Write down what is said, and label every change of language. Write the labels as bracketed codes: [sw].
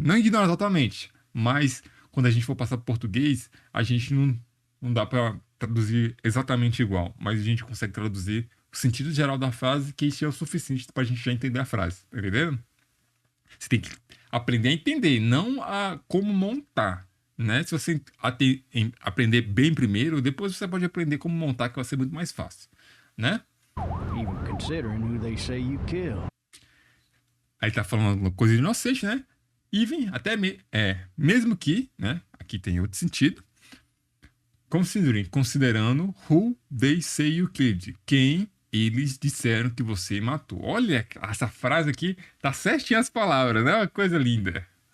[pt] Não ignorar totalmente, mas quando a gente for passar para português, a gente não dá para traduzir exatamente igual, mas a gente consegue traduzir o sentido geral da frase, que isso é o suficiente para a gente já entender a frase, tá entendendo? Você tem que aprender a entender, não a como montar, né? Se você aprender bem primeiro, depois você pode aprender como montar, que vai ser muito mais fácil, né? [en] Even considering who they say you killed. [pt] Aí tá falando uma coisa inocente, né? Even, até mesmo que, né? Aqui tem outro sentido. Considerando [en] who they say you killed. [pt] Quem eles disseram que você matou. Olha, essa frase aqui tá certinha as palavras, né? Uma coisa linda.